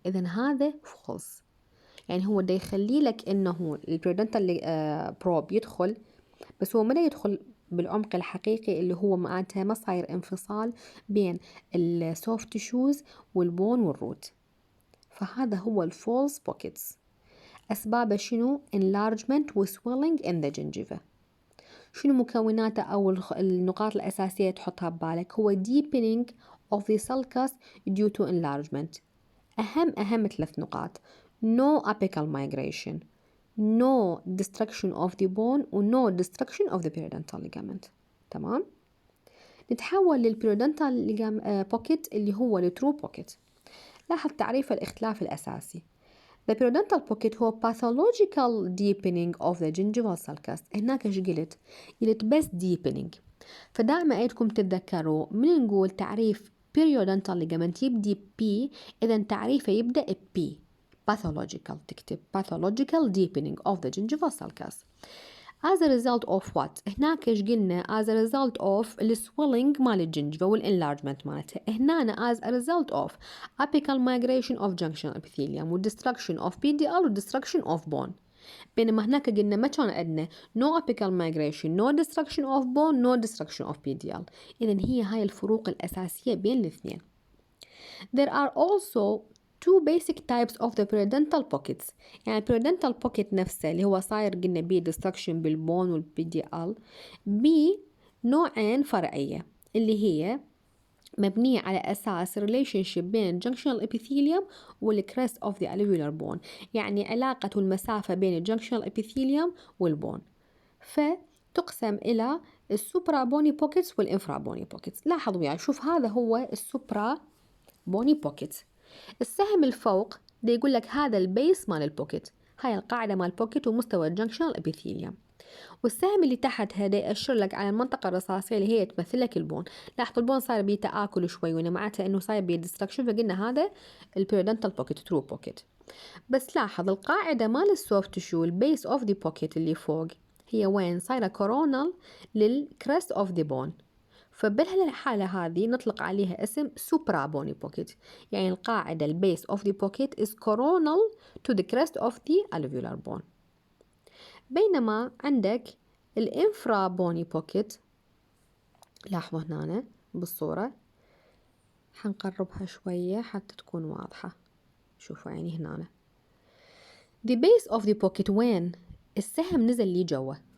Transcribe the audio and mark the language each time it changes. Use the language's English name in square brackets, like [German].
[Arabic] اذا هذا فولس، يعني هو دا يخلي لك انه البريودنتال بروب يدخل، بس هو مدى يدخل بالعمق الحقيقي اللي هو معناتها ما صاير انفصال بين السوفت تيشوز والبون والروت. فهذا هو الفولس بوكيتس. أسبابه شنو؟ [English] enlargement و swelling in the gingiva. [Arabic] شنو مكوناته أو النقاط الأساسية تحطها ببالك؟ هو [English] deepening of the sulcus due to enlargement. أهم 3 نقاط: no apical migration, no destruction of the bone و no destruction of the periodontal ligament. [Arabic] تمام؟ نتحول للبيريودنتال بوكيت اللي هو الترو بوكيت. لاحظ تعريف الاختلاف الأساسي. [English] The periodontal pocket هو pathological deepening of the gingival sulcus. [Arabic] هناك ايش قلت؟ قلت بس deepening. فدائما أيدكم تتذكروا من نقول تعريف periodontal ligament يبدي P، إذا تعريفه يبدأ P. [English] pathological تكتب pathological deepening of the gingival sulcus. As a result of what؟ [Arabic] هناك ايش قلنا؟ [English] as a result of السويلنج مال الجنجفة والenlargement مالتها. هنا as a result of apical migration of junctional epithelium و destruction of PDL و destruction of bone. [Arabic] بينما هناك قلنا ما كان عندنا [English] no apical migration, no destruction of bone, no destruction of PDL. [Arabic] إذن هي هاي الفروق الأساسية بين الاثنين. [English] There are also 2 basic types of the periodontal pockets. [Arabic] يعني periodontal pocket نفسه اللي هو صاير قلنا بيه destruction بالبون والPDL بنوعين فرعية، اللي هي مبنية على أساس relationship بين junctional epithelium والcrest of the alveolar bone، يعني علاقة المسافة بين junctional epithelium والبون. فتقسم إلى السوبرا بوني بوكيتس والإنفرا بوني بوكيتس. لاحظوا يعني شوف هذا هو السوبرا بوني بوكيت. السهم الفوق ده يقول لك هذا البيس مال البوكيت، هاي القاعدة مال البوكيت ومستوى الجنكشنال ابيثيليوم. والسهم اللي تحت هذا يأشر لك على المنطقة الرصاصية اللي هي تمثل لك البون. لاحظوا البون صار بيه تآكل شوي، وانا معناته انه صاير بيه ديستركشن، فقلنا هذا البيريودنتال بوكيت ترو بوكيت. بس لاحظ القاعدة مال السوفت تشو البيس اوف ذا بوكيت اللي فوق هي وين؟ صايرة كورونال للكريست اوف ذا بون. فبالحالة هذه نطلق عليها اسم سوبرا بوني بوكيت، يعني القاعدة البيس [English] of the pocket is coronal to the crest of the alveolar bone. [Arabic] بينما عندك الانفرا بوني بوكيت، لاحظوا هنا بالصورة حنقربها شوية حتى تكون واضحة. شوفوا يعني هنا the base of the pocket وين؟ السهم نزل لي جوا.